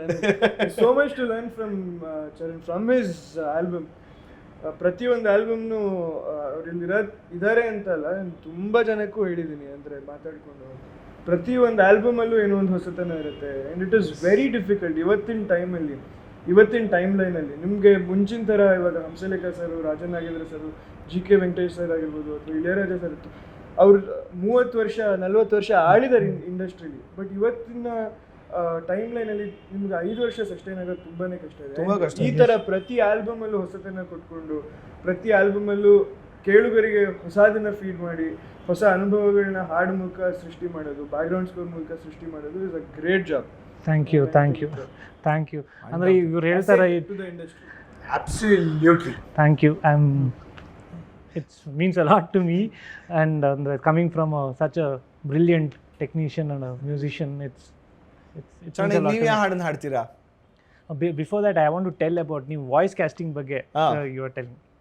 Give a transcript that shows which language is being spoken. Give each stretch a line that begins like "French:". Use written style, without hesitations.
English: And there's so much to learn from Charan, from his album.
Kannada: ಪ್ರತಿಯೊಂದು ಆಲ್ಬಮ್ನು ಅವ್ರಲ್ಲಿ ಇದ್ದಾರೆ ಅಂತಲ್ಲ, ತುಂಬ ಜನಕ್ಕೂ ಹೇಳಿದ್ದೀನಿ ಅಂದರೆ ಮಾತಾಡಿಕೊಂಡು. ಪ್ರತಿಯೊಂದು ಆಲ್ಬಮಲ್ಲೂ ಏನೋ ಒಂದು ಹೊಸತನ ಇರುತ್ತೆ.
English: and it is very difficult
Kannada: ಇವತ್ತಿನ ಟೈಮಲ್ಲಿ, ಇವತ್ತಿನ ಟೈಮ್ ಲೈನಲ್ಲಿ. ನಿಮಗೆ ಮುಂಚಿನ ಥರ ಇವಾಗ ಹಂಸಲೇಖ ಸರು, ರಾಜನ್ ನಾಗೇಂದ್ರ ಸರು, GK ವೆಂಕಟೇಶ್ ಸರ್ ಆಗಿರ್ಬೋದು, ಅಥವಾ ಇಳೆಯರಾಜ ಸರ್ ಇತ್ತು, ಅವ್ರು 30 ವರ್ಷ 40 ವರ್ಷ ಆಳಿದ್ದಾರೆ ಇಂಡಸ್ಟ್ರಿಲಿ. ಬಟ್ ಇವತ್ತಿನ ಟೈಮ್ ಲೈನಲ್ಲಿ ನಿಮ್ಗೆ 5 ವರ್ಷ ಸಸ್ಟೈನ್ ಆಗೋದು ತುಂಬಾ ಕಷ್ಟ ಇದೆ. ಈ ಥರ ಪ್ರತಿ ಆಲ್ಬಮಲ್ಲೂ ಹೊಸತನ ಕೊಟ್ಕೊಂಡು, ಪ್ರತಿ ಆಲ್ಬಮಲ್ಲೂ ಕೇಳುಗರಿಗೆ ಹೊಸದನ್ನ ಫೀಡ್ ಮಾಡಿ, ಹೊಸ ಅನುಭವಗಳನ್ನ ಹಾಡು ಮೂಲಕ ಸೃಷ್ಟಿ ಮಾಡೋದು, ಬ್ಯಾಕ್ಗ್ರೌಂಡ್ ಸ್ಕೋರ್ ಮೂಲಕ ಸೃಷ್ಟಿ ಮಾಡೋದು
English: Is a great job. Thank you.
Kannada: ಅಂದರೆ ಇವ್ರು ಹೇಳ್ತಾರೆ
English: To the industry. Absolutely. Thank you. It means a lot to me, and coming from such a brilliant technician and a musician, it's means a lot to
Kannada: ನೀವು
English: me.
Kannada: ಯಾವ ಹಾಡನ್ನ ಹಾಡ್ತೀರಾ?
English: Before that, I want to tell about
Kannada: ನೀವು voice casting ಬಗ್ಗೆ
English: You are telling.